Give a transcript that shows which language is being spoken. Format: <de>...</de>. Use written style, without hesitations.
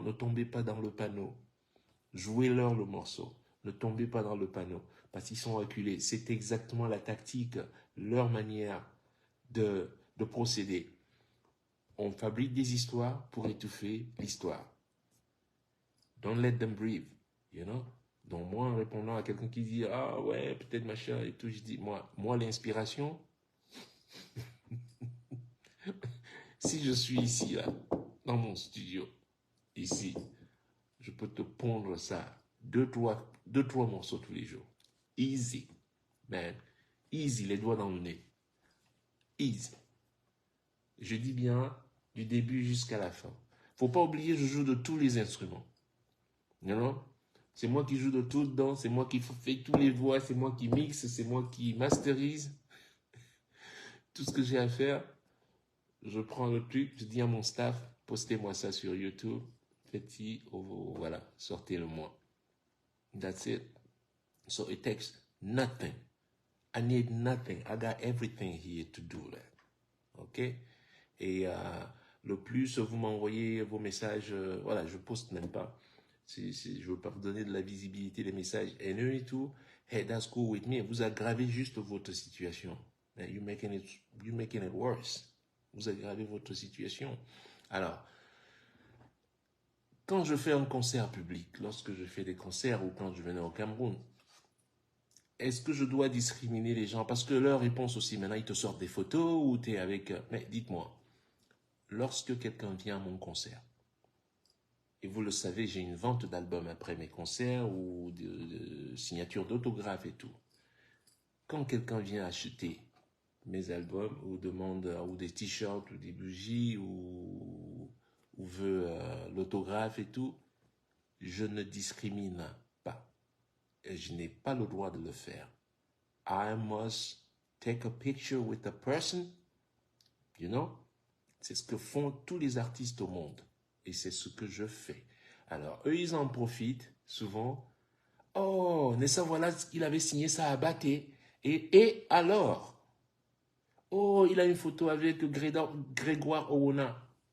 <fr>Ne tombez pas dans le panneau. Jouez-leur le morceau. Ne tombez pas dans le panneau. Parce qu'ils sont acculés. C'est exactement la tactique, leur manière de procéder. On fabrique des histoires pour étouffer l'histoire.</fr> <en>Don't let them breathe, you know.</en> <fr>Donc moi, en répondant à quelqu'un qui dit « Ah ouais, peut-être machin et tout », je dis « Moi l'inspiration, si je suis ici, là, dans mon studio, ici, je peux te pondre ça, deux, trois morceaux tous les jours. Easy, man. Easy, les doigts dans le nez. Easy. Je dis bien du début jusqu'à la fin. Faut pas oublier, je joue de tous les instruments. You know? C'est moi qui joue de tout dedans, c'est moi qui fais tous les voix, c'est moi qui mixe, c'est moi qui masterise. Tout ce que j'ai à faire, je prends le truc, je dis à mon staff, postez-moi ça sur YouTube, faites-y, voilà, sortez-le-moi.</fr> <en>That's it. So it takes nothing. I need nothing. I got everything here to do that. OK?</en> <fr>Et le plus vous m'envoyez vos messages, voilà, je poste même pas. Je ne veux pas vous donner de la visibilité des messages haineux et tout.</fr> <en>Hey, that's cool with me.</en> <fr>Vous aggravez juste votre situation.</fr> <en>You're making it worse.</en> <fr>Vous aggravez votre situation. Alors, quand je fais un concert public, lorsque je fais des concerts ou quand je venais au Cameroun, est-ce que je dois discriminer les gens? Parce que leur réponse aussi, maintenant, ils te sortent des photos ou tu es avec... Mais dites-moi, lorsque quelqu'un vient à mon concert, et vous le savez, j'ai une vente d'albums après mes concerts ou de signatures d'autographes et tout. Quand quelqu'un vient acheter mes albums ou demande ou des t-shirts ou des bougies ou veut l'autographe et tout, je ne discrimine pas. Et je n'ai pas le droit de le faire.</fr> <en>I must take a picture with a person, you know?</en> <fr>C'est ce que font tous les artistes au monde. Et c'est ce que je fais. Alors, eux, ils en profitent souvent. Oh, Nessa, voilà, il avait signé ça à Baté. Et alors? Oh, il a une photo avec Grégoire Owona.</fr>